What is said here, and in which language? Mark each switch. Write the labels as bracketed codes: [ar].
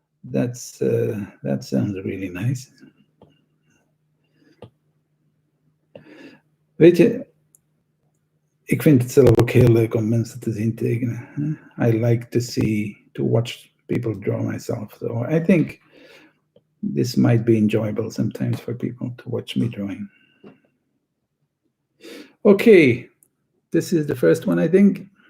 [en] That sounds really nice. [nl] Weet je, ik vind het zelf ook heel leuk om mensen te zien tekenen. [en] I like to watch people draw myself. So I think this might be enjoyable sometimes for people to watch me drawing. Okay, this is the first one, I think.